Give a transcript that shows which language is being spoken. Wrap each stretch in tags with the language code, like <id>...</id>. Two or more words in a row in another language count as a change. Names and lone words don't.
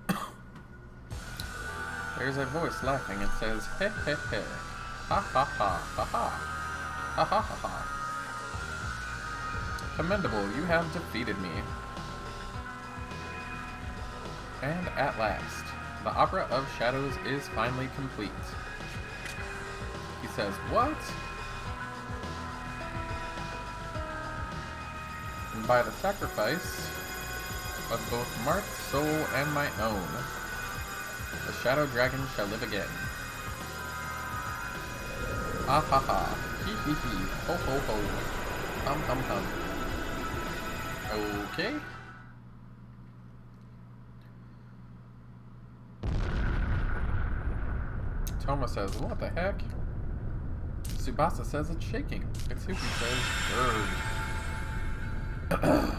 <en>There's a voice laughing. It says, "Heh heh heh. Ha ha ha ha ha. Ha ha ha ha. Commendable, you have defeated me." And at last, the Opera of Shadows is finally complete. He says, "What?" And by the sacrifice of both Marth's soul and my own, the Shadow Dragon shall live again. Ah ha ha. Hee hee hee. Ho ho ho. Hum hum hum. Okay. Toma says, "What the heck?" Tsubasa says it's shaking. Itsuki says, "Grrr."</en>